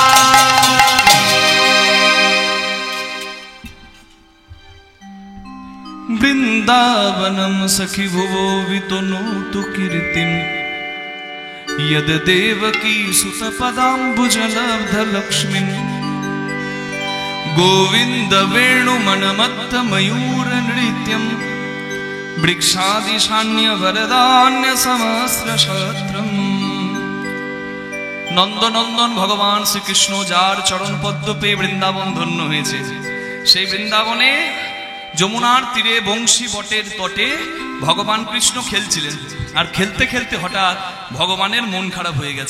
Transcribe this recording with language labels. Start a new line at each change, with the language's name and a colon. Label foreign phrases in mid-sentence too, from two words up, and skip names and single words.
Sanskrit: वृंदावनम सखी भुवो वितनोतु कीर्तिम, यद देवकी सुत पदाम्बुजलब्ध लक्ष्मीं, गोविंद वेणु मनमत्त मयूर नृत्यम, वृक्षादिशान्य वरदान्य सहस्र शत्रम।
Bangla: নন্দনন্দন ভগবান শ্রীকৃষ্ণ যার চরণ পদ্ম পেয়ে বৃন্দাবন ধন্য হয়েছে, সেই বৃন্দাবনে যমুনার তীরে বংশী বটের তটে ভগবান কৃষ্ণ খেলছিলেন। আর খেলতে খেলতে হঠাৎ ভগবানের মন খারাপ হয়ে গেছে।